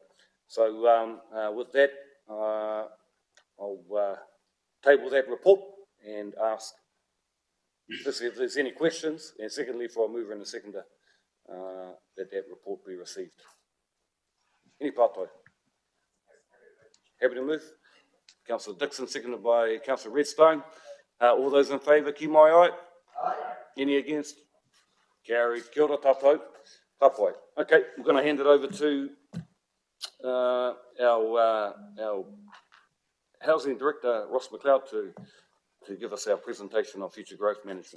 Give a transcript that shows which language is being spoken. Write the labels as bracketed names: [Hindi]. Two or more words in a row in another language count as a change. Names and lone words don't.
[English] So with that, I'll table that report and ask, firstly, if there's any questions, and secondly, for a mover and a seconder, that report be received. Any partai? Happy to move. Councillor Dixon, seconded by Councillor Redstone. All those in favour, [Māori] ki mai ai? [English] Aye. Any against? Carried. [Māori] Kia ora tātou. Tapai. [English] Okay, we're going to hand it over to our Housing Director, Ross McLeod, to give us our presentation on future growth management.